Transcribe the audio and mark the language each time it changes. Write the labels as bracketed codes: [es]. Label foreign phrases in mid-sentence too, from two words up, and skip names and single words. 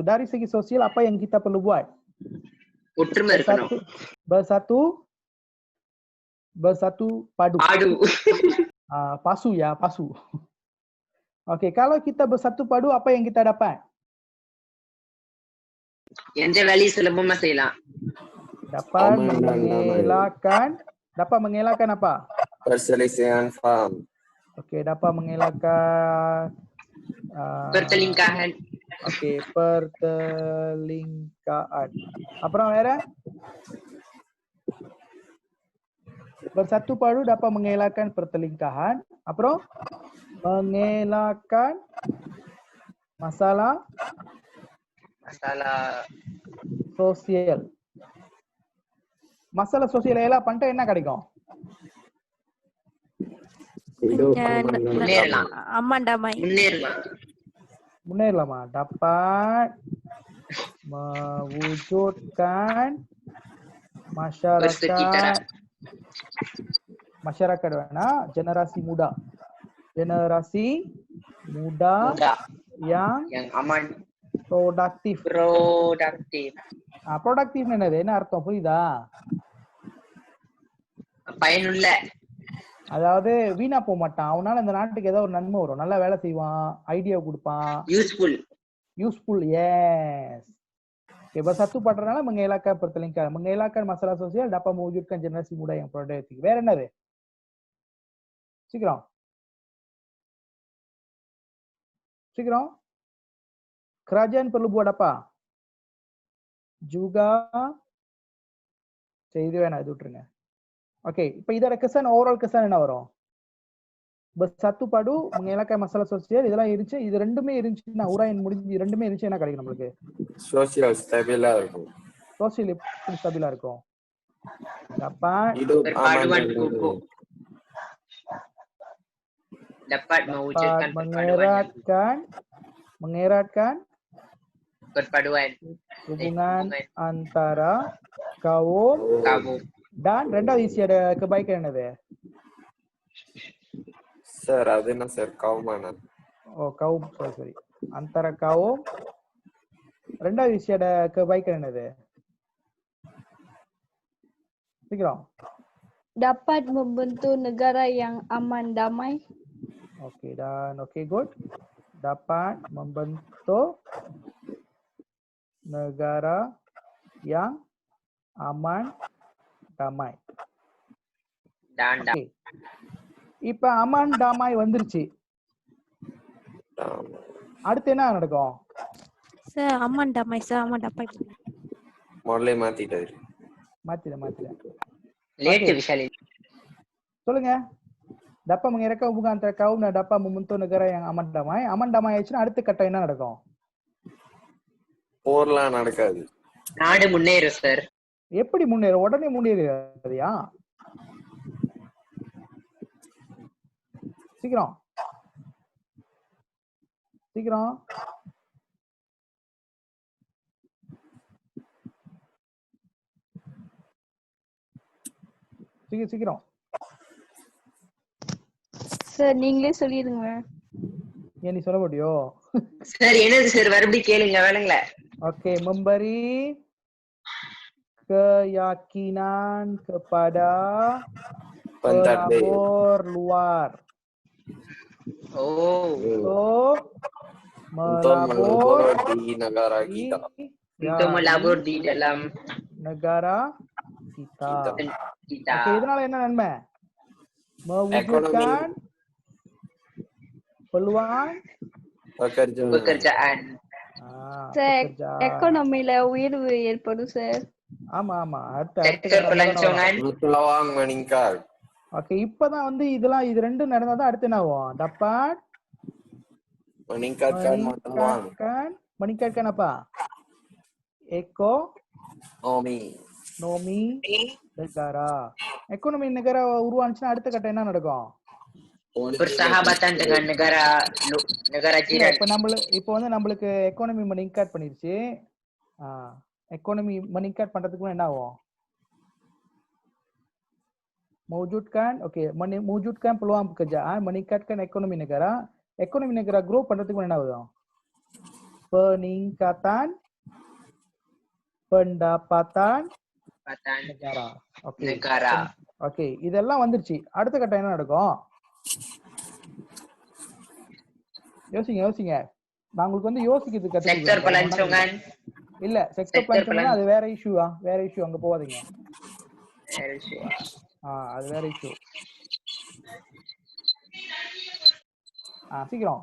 [ms] Dari segi sosial apa yang kita perlu buat? [ta] ஒற்றுமை இருக்கணும். [ms] Bersatu padu. Pasu ya, pasu. Oke, kalau kita bersatu padu apa yang kita dapat? [ta] எந்த வேலையும் சுலபமா செய்யலாம். [ms] Dapat mengelakkan apa? Perselisihan faham. Oke, dapat mengelakkan pertelingkahan. Oke, pertelingkahan. [ta] Apuறம் வேற? [ms] Bersatu padu dapat mengelakkan pertelingkahan. Apuறம் mengelakkan masalah sosial. Masalah sosial [ta] எல்லாம் பண்ணிட்டு என்ன கிடைக்கும்? Munerlama. [ms] Dapat mewujudkan masyarakat mana? Generasi muda muda muda yang aman, produktif. produktif, [ta] ப்ரொடக்டிவ் என்னது, என்ன அர்த்தம் புரியுதா? பயனுள்ள, அதாவது வீணா போக மாட்டான், அவனால இந்த நாட்டுக்கு ஏதோ ஒரு நன்மை வரும், நல்லா வேலை செய்வான், ஐடியா கொடுப்பான், யூஸ்ஃபுல், [en] useful yes [ms] okay bas satu padranaala mengelakkan pertelingkaran, mengelakkan masalah sosial dapat mewujudkan generasi muda yang produktif. [ta] வேற என்னது சீக்கிரம் சீக்கிரம். [ms] kerajaan perlu buat apa juga, [ta] சரி இது வேணாம், இது விட்டுருங்க. ஓகே இப்போ இதோட kesan, ஓவரால் kesan என்ன வரும்? [ms] bersatu padu mengelakkan masalah sosial, [ta] இதெல்லாம் இருந்துச்சு, இது ரெண்டுமே இருந்துச்சுன்னா உராயின் முடிஞ்சு ரெண்டுமே இருந்துச்சு என்ன கிடைக்கும் நம்மளுக்கு? [en] social stable [ta] இருக்கும். சோசியல் எப்படி ஸ்டேபிளா இருக்கும்? [ms] dapat berpaduan kukuh, dapat mewujudkan mengeratkan perpaduan hubungan antara kaum dan ரெண்டாவது isi ada kebaikan என்னது? [ta] சார் அது என்ன சார் கவுமானா? [ms] ஓ kaum, sorry antara kaum. ரெண்டாவது isi ada kebaikan என்னது? [ta] சீக்கிரம். [ms] Dapat membentuk negara yang aman damai. Oke dan oke good. Dapat membentuk negara yang aman damai. Okay. [ta] இப்ப அமன் டாமாய் வந்துருச்சு, அடுத்து என்ன நடக்கும்? சார் அம்மன் டமாய் சார், அம்மன் டமாய் முதல்ல மாத்திட்டாரு. மாத்திட லேட் விஷாலி சொல்லுங்க. [ms] dapat mengeratkan hubungan antara kaum dan dapat membentuk negara yang aman damai. aman damai [ta] ஆயிடுச்சுன்னா அடுத்த கட்டம் என்ன நடக்கும்? போர்லாம் நடக்காது, நாடு முன்னேறும் சார். எப்படி முன்னேறும்? உடனே முன்னேறியா? சீக்கிரம் சீக்கிரம். சீக்கிரம் சார் நீங்களே சொல்லிடுங்க. ஏன் நீ சொல்ல முடியோ? சார் என்னது சார் மறுபடியும் கேளுங்க வேணுங்கள. [ms] Oke, memberi keyakinan kepada pelabur luar. Untuk melabur di negara kita. Untuk melabur di dalam negara kita. Oke, [ta] இதனால என்ன நன்மை? [ms] mewujudkan peluang pekerjaan. [ta] ekonomiல உயர்வு ஏற்படும் சார். ஆமா ஆமா. [ms] sektor pelancongan peluang meningkat. [ta] ஓகே இப்பதான் வந்து இதெல்லாம் இது ரெண்டும் நடந்தாதான் அடுத்து என்ன ஆகும்? [ms] dapat meningkatkan apa? ekonomi negara. ekonomi negara [ta] உருவானுச்சுன்னா அடுத்த கட்டம் என்ன நடக்கும்? [ms] persahabatan dengan negara jiran. [ta] இப்போ வந்து நம்மளுக்கு எக்கானமி meningkat பண்ணிருச்சு. எக்கானமி meningkat பண்றதுக்கு என்ன ஆகும்? [ms] mewujudkan mewujudkan peluang pekerjaan, meningkatkan ekonomi negara. ekonomi negara [ta] grow பண்றதுக்கு என்ன ஆகும்? [ms] peningkatan pendapatan negara. negara. [ta] ஓகே இதெல்லாம் வந்துருச்சு. அடுத்த கட்டம் என்ன நடக்கும்? யோசிங்க. நான் உங்களுக்கு வந்து யோசிக்கிறது கத்துக்கிறேன். [ms] sektor pelancongan [ta] இல்ல செக்டர் பிளான் அது வேற இஷ்யூவா? வேற இஷ்யூ, அங்க போவாதீங்க. அது வேற இஷ்யூ. சீக்கிரம்.